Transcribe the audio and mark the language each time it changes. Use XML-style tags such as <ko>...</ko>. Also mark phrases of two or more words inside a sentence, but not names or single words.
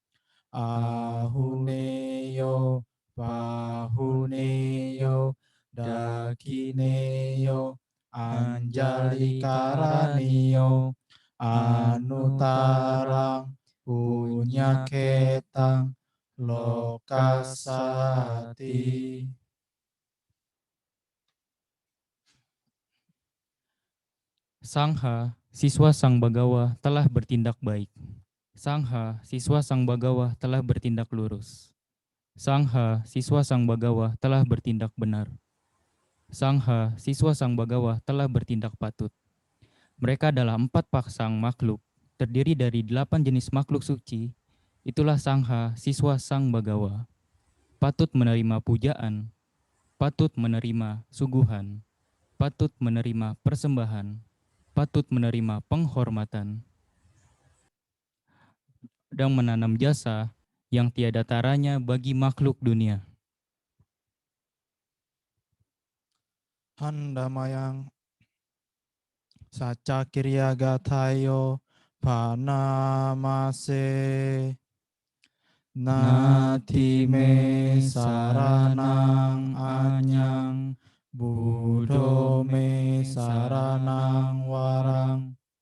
<pi>Ahuneyo Pahuneyo Dakineyo Anjalikaraniyo Anutarang Punyaketang Lokasati.</pi> <id>Sangha, siswa Sang Bagawa telah bertindak baik. Sangha, siswa Sang Bagawa telah bertindak lurus. Sangha, siswa Sang Bagawa telah bertindak benar. Sangha, siswa Sang Bagawa telah bertindak patut. Mereka adalah 4 pasang makhluk, terdiri dari 8 jenis makhluk suci. Itulah Sangha, siswa Sang Bagawa. Patut menerima pujaan, patut menerima suguhan, patut menerima persembahan, patut menerima penghormatan, dan menanam jasa yang tiada taranya bagi makhluk dunia.</id> <pi>Handamayang Saca Kirya Gatayo Panamase Nati me saranang anyang Buddho me saranang warang</pi>